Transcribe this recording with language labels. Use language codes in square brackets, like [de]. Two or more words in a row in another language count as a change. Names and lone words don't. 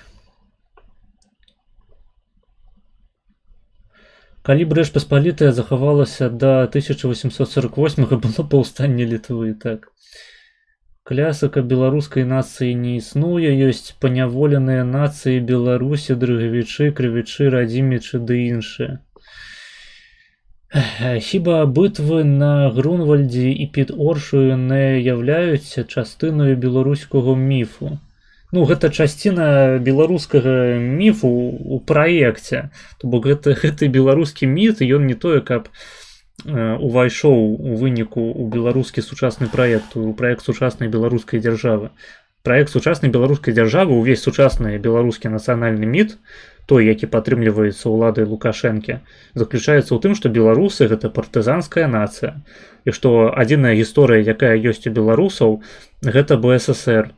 [be] Калі б Рэч Паспалітая захавалася да 1848 было паўстанне Літвы, так. Клясыка беларускай нацыі не існуе, ёсць паняволеныя нацыі Беларусі, дрыгавічы, крывічы, радзімічы ды іншыя. [uk] Хіба битви на Грунвальді і під Оршою не являються частиною білоруського міфу? [be] Ну, гэта частина беларускага міфу у праекце. То бок гэты беларускі міф, ён не тое, каб увайшоў у выніку у беларускі сучасны праект, у праект сучаснай беларускай дзяржавы. Праект сучаснай беларускай дзяржавы, увесь сучасны беларускі нацыянальны міф, той, які падтрымліваецца ўладай Лукашэнкі, заключаецца ў тым, што беларусы гэта партызанская нацыя, і што адзіная гісторыя, якая ёсць у беларусаў, гэта БССР.